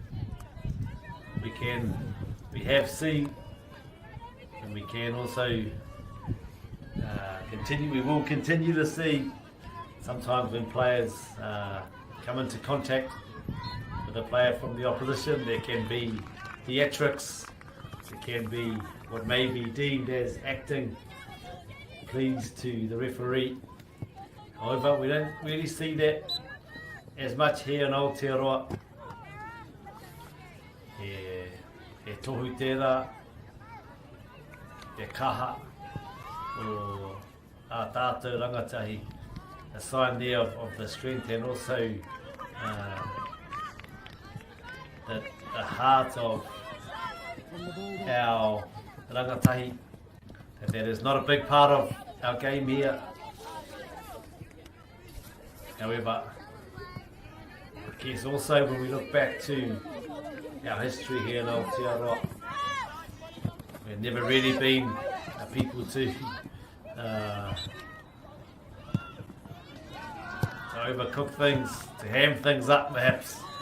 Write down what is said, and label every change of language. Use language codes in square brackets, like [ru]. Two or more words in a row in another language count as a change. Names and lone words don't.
[en] we have seen and we can also we will continue to see sometimes when players come into contact with a player from the opposition. There can be theatrics, there can be what may be deemed as acting pleas to the referee. However, we don't really see that as much here in Aotearoa. [mi] E tohu tērā, te kaha o a tātou rangatahi, [en] a sign there of the strength and also the heart of our rangatahi. That is not a big part of our game here. However, I guess also when we look back to our history here in Aotearoa, we've never really been a people to overcook things, to ham things up perhaps.